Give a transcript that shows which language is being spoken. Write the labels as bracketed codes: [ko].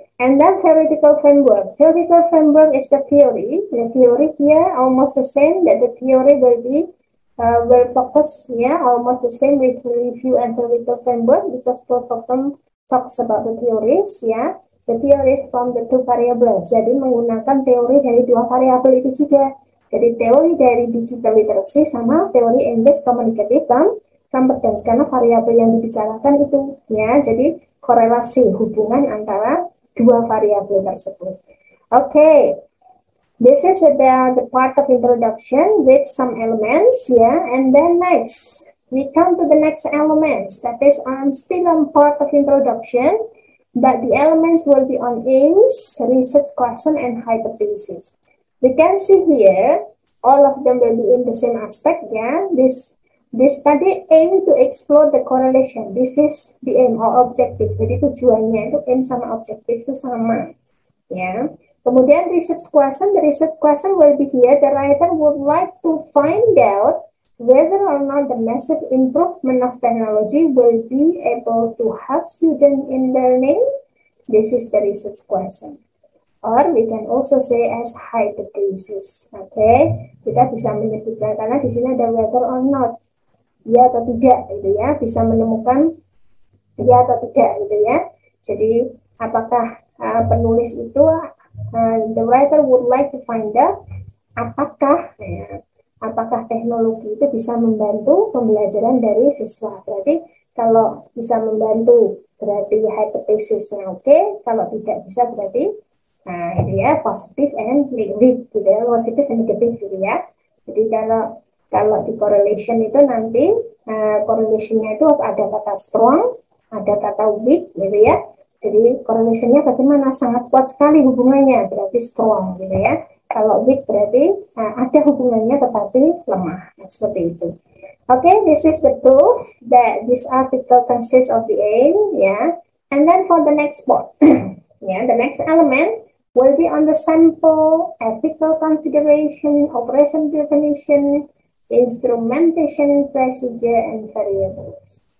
[en] And then theoretical framework. Theoretical framework is the theory. The theory here almost the same, that the theory will be will focus, yeah, almost the same with review and theoretical framework, because both of them talks about the theories, yeah. The theories from the 2 variables. [id] Jadi menggunakan teori dari 2 variabel itu juga. Jadi teori dari digital literacy sama teori English communicative competence, karena variabel yang dibicarakan itu, ya. Jadi korelasi hubungan antara 2 variabel tersebut. [en] Okay, this is the part of introduction with some elements, yeah, and then next we come to the next elements. That is still on part of introduction, but the elements will be on aims, research question, and hypothesis. We can see here all of them will be in the same aspect, yeah. This study aim to explore the correlation. This is the aim or objective. [id] Jadi tujuannya itu aim sama objektif itu sama, ya. Kemudian research question. [en] The research question will be here. The writer would like to find out whether or not the massive improvement of technology will be able to help students in learning. This is the research question. Or we can also say as hypothesis. [id] Okay, kita bisa menyebutkan karena di sini ada [en] whether or not, [id] ya atau tidak, gitu ya, bisa menemukan ya atau tidak, gitu ya. Jadi apakah penulis itu [en] the writer would like to find out [id] apakah teknologi itu bisa membantu pembelajaran dari siswa. Berarti kalau bisa membantu berarti hypothesisnya oke, kalau tidak bisa berarti itu ya positif and negatif, gitu ya, positif and negatif, gitu ya. Jadi kalau di correlation itu nanti correlationnya itu ada kata strong, ada kata weak, gitu ya. Jadi correlationnya bagaimana? Sangat kuat sekali hubungannya, berarti strong, gitu ya. Kalau weak berarti ada hubungannya tetapi lemah. Nah, seperti itu. [en] Okay, this is the proof that this article consists of the A, yeah. And then for the next part, yeah, the next element will be on the sample, ethical consideration, operation definition, instrumentation, procedure, and variables.